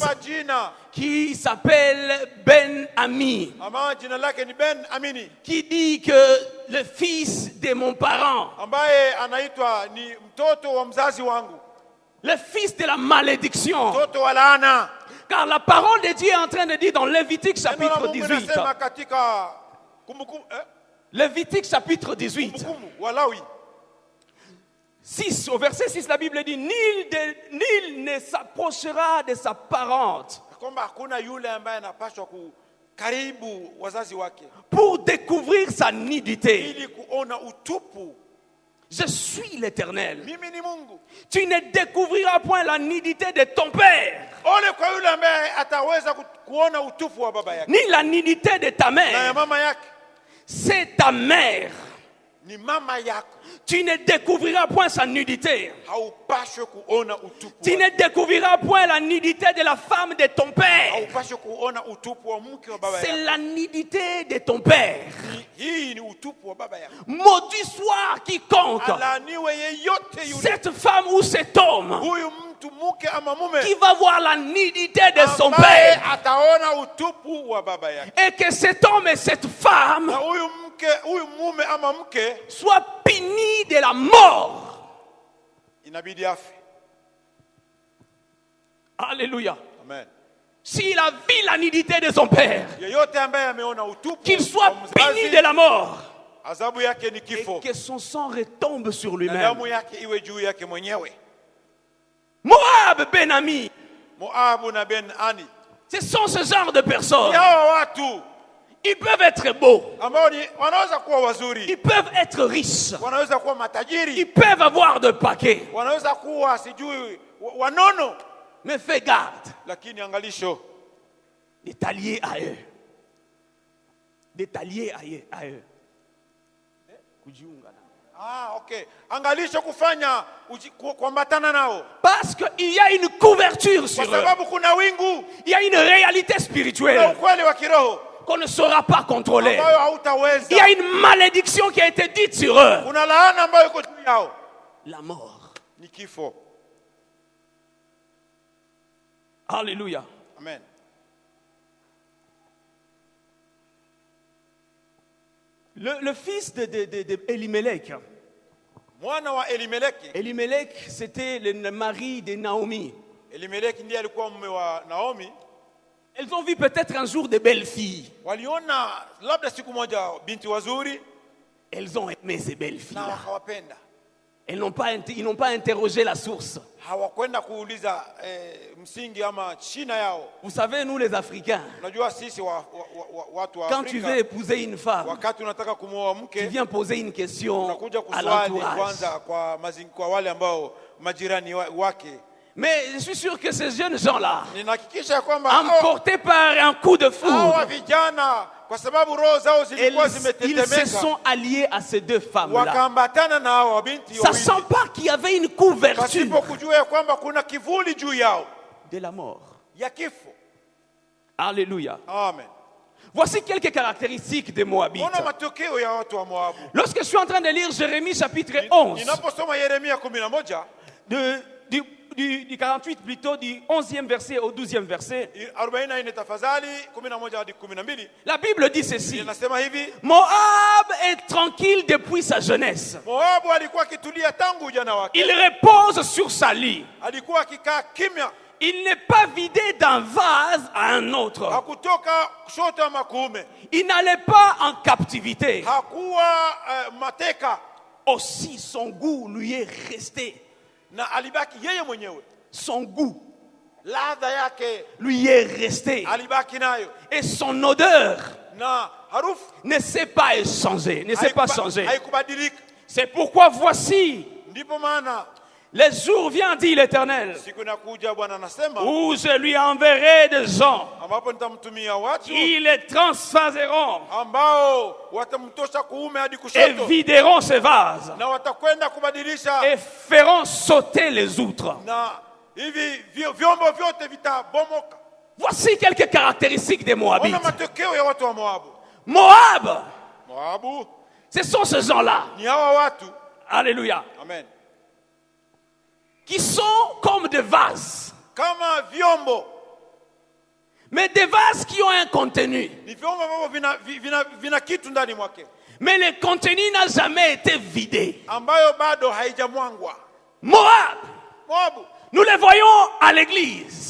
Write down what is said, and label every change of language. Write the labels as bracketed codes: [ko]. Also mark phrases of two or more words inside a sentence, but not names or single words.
[sw] akampa jina [fr] qui s'appelle Ben-Ami, [sw] ama jina lake ni Ben Amini, [fr] qui dit que le fils de mon parent, [sw] ambaye anaitwa ni mtoto wa mzazi wangu, [fr] le fils de la malédiction. [sw] mtoto wa laana. [fr] Car la parole de Dieu est en train de dire dans Lévitique [sw] Neno la [fr] chapitre [sw] Mungu [fr] 18. [sw] inasema katika Kumbukumbu [fr] Lévitique chapitre 18. [sw] Kumbukumbu Walawi [fr] 6, au verset 6, la Bible dit, nul ne s'approchera de sa parente [sw] kwamba hakuna yule ambaye anapaswa kukaribu wazazi wake [fr] pour découvrir sa nudité. [sw] ili kuona utupu. [fr] Je suis l'Éternel. [sw] Mimi ni Mungu. [fr] Tu ne découvriras point la nudité de ton père, [sw] Ole kwa yule ambaye ataweza kuona utupu wa baba yake ni [fr] la nudité de ta [sw] na ya [fr] mère. [sw] mama yake. [fr] C'est ta mère. [sw] Ni mama yako, [fr] Tu ne découvriras point sa nudité. [sw] haupashwe kuona utupu [fr] Tu [sw] wake. [fr] ne découvriras point la nudité de la femme de ton père. [sw] Haupashwe kuona utupu wa mke wa baba [fr] C'est [sw] yako. [fr] la nudité de ton père. [sw] Hii ni utupu wa baba yako. [fr] Maudit soit quiconque, [sw] Alaaniwe yeyote yule, [fr] cette femme ou cet homme, [sw] huyu mtu mke ama mume, [fr] qui va voir la nudité de son [sw] ambaye [fr] père. [sw] ataona utupu wa baba yake. [fr] Et que cet homme et cette femme [sw] Na huyu mume ama mke [fr] soient punis de la mort. [sw] inabidi afe. [fr] Alléluia. [sw] Amen. [fr] S'il a vu la nudité de son père, [sw] Yeyote ambaye ameona utupu [fr] qu'il soit [sw] wa mzazi, [fr] puni de la mort. [sw] adhabu yake ni [fr] Et [sw] kifo, [fr] que son sang retombe sur [sw] na [fr] lui-même. [sw] damu yake iwe juu yake mwenyewe. [fr] Moab, Ben-Ami, [sw] Moabu na Ben Ani, [fr] ce sont ce genre de personnes. [sw] hawa watu [fr] Ils peuvent être beaux, [sw] ambao wanaweza kuwa wazuri, [fr] ils peuvent être riches, [sw] wanaweza kuwa [fr] ils [sw] matajiri, [fr] peuvent avoir de paquets. [sw] wanaweza kuwa sijui wanono, [fr] Mais fais garde [sw] lakini angalisho, [fr] de t'allier à eux. De t'allier à eux. [sw] Kujiunga nao. okay, angalisho kufanya kuambatana nao, [fr] Parce qu'il y a une couverture [sw] kwa [fr] sur eux. [sw] sababu kuna wingu, [fr] Il y a une réalité [sw] kuna [fr] spirituelle [sw] ukweli wa kiroho [fr] qu'on ne saura pas contrôler. [sw] ambayo hautaweza. [fr] Il y a une malédiction qui a été dite sur eux. [sw] Kuna laana ambayo iko juu yao, [fr] La mort. [sw] ni kifo. [fr] Alléluia. [sw] Amen. [fr] Le fils de Elimelech. [sw] Mwana wa Elimeleki. [fr] Elimelech, c'était le mari de Naomi. [sw] Elimeleki ndiye alikuwa mume wa Naomi. [fr] Elles ont vu peut-être un jour de belles filles. [sw] Waliona labda siku moja binti wazuri [fr] Elles ont aimé ces belles [sw] na [fr] filles. [sw] wakawapenda. [fr] Ils n'ont pas interrogé la source. [sw] Hawakwenda kuuliza msingi ama shina yao. [fr] Vous savez, nous les Africains, [sw] Unajua sisi watu wa [fr] quand tu veux [sw] Afrika, [fr] épouser une femme, [sw] wakati unataka kumwoa [fr] tu [sw] mke, [fr] viens poser une question [sw] unakuja [fr] à [sw] kuswali [fr] l'entourage. [sw] kwanza kwa wale ambao majirani wake. [fr] Mais je suis sûr que ces jeunes gens-là, [sw] Ninahakikisha ya kwamba [fr] emportés par un coup de [sw] hawa [fr] foudre, [sw] vijana kwa sababu roho zao zilikuwa [fr] ils se [sw] zimetetemeka, [fr] sont alliés à ces deux femmes-là. [sw] wakaambatana na hawa binti [fr] Sachant [sw] wawili, [fr] pas qu'il y avait une couverture [sw] pasipo kujua ya kwamba kuna kivuli juu yao [fr] de la mort. [sw] ya kifo. [fr] Alléluia. [sw] Amen. [fr] Voici quelques caractéristiques des Moabites. [sw] Ona matokeo ya watu wa Moabu. [fr] Lorsque je suis en train de lire Jérémie chapitre 11, [sw] Ninaposoma Yeremia 11 [fr] du 48 plutôt, du 11e verset au 12e verset, [sw] 44 tafadhali 11 hadi 12, [fr] la Bible dit ceci: [sw] inasema hivi: [fr] Moab est tranquille depuis sa jeunesse. [sw] Moabu alikuwa akitulia tangu ujana wake, [fr] Il repose sur sa lit. [sw] alikuwa akikaa kimya, [fr] Il n'est pas vidé d'un vase à un autre. [sw] hakutoka kushoto ama kuume, [fr] Il n'allait pas en captivité. [sw] hakuwa mateka, [fr] Aussi son goût lui est resté. [sw] na alibaki yeye mwenyewe. [fr] Son goût [sw] ladha yake [fr] lui est restée. [sw] alibaki nayo, [fr] Et son odeur [sw] na harufu [fr] ne s'est pas changée. [sw] haikubadilika. [fr] C'est pourquoi voici, [sw] Ndipo maana [fr] les jours viennent, dit l'Éternel, [sw] siku inakuja, Bwana anasema, [fr] où je lui enverrai des gens. [sw] ambapo nitamtumia watu [fr] Ils les transvaseront [sw] ambao watamtosha kuume hadi [fr] et [sw] kushoto, [fr] videront ses vases [sw] na watakwenda kubadilisha, [fr] et feront sauter les outres. [sw] na hivi vyombo vyote vitabomoka. [fr] Voici quelques caractéristiques des [sw] Ona [fr] Moabites. [sw] matokeo ya watu wa Moabu. [fr] Moab, [sw] Moabu [fr] ce sont ces gens-là, [sw] ni hawa watu, [fr] alléluia, [sw] amen, [fr] qui sont comme des vases, [sw] kama vyombo, [fr] mais des vases qui ont un contenu. [sw] ni vyombo ambavyo vina kitu ndani mwake, [fr] Mais le contenu n'a jamais été vidé. [sw] ambayo bado haijamwangwa. [fr] Moab, [sw] Moabu [fr] nous les voyons à l'église,